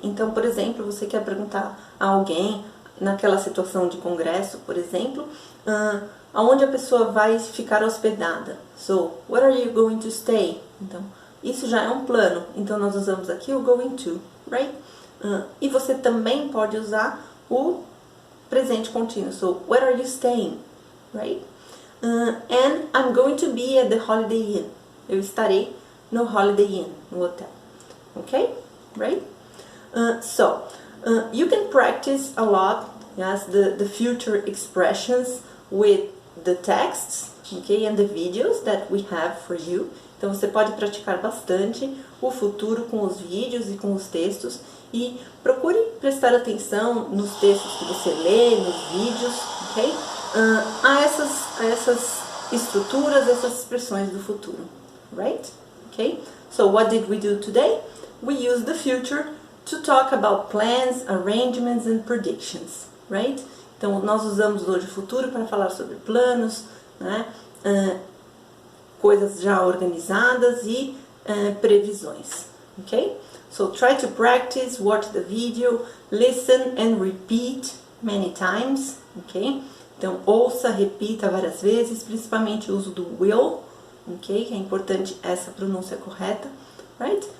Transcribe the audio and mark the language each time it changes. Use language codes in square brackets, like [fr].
[pt] Então, por exemplo, você quer perguntar a alguém, naquela situação de congresso, por exemplo, aonde a pessoa vai ficar hospedada. [en] So, where are you going to stay? [pt] Então, isso já é um plano. Então, nós usamos aqui o going to, right? E você também pode usar o presente contínuo. [en] So, where are you staying? Right? And I'm going to be at the Holiday Inn. [pt] Eu estarei no Holiday Inn, no hotel. [en] Okay? Right? You can practice a lot, yes, the future expressions with the texts, okay, and the videos that we have for you. [pt] Então você pode praticar bastante o futuro com os vídeos e com os textos e procure prestar atenção nos textos que você lê, nos vídeos, ok? A essas estruturas, essas expressões do futuro, right? [en] Okay? So what did we do today? We used the future to talk about plans, arrangements and predictions, right? [pt] Então nós usamos hoje o futuro para falar sobre planos, né? Coisas já organizadas e previsões, ok? [en] So try to practice, watch the video, listen and repeat many times, ok? [pt] Então ouça, repita várias vezes, principalmente o uso do will, ok? Que é importante essa pronúncia correta, right?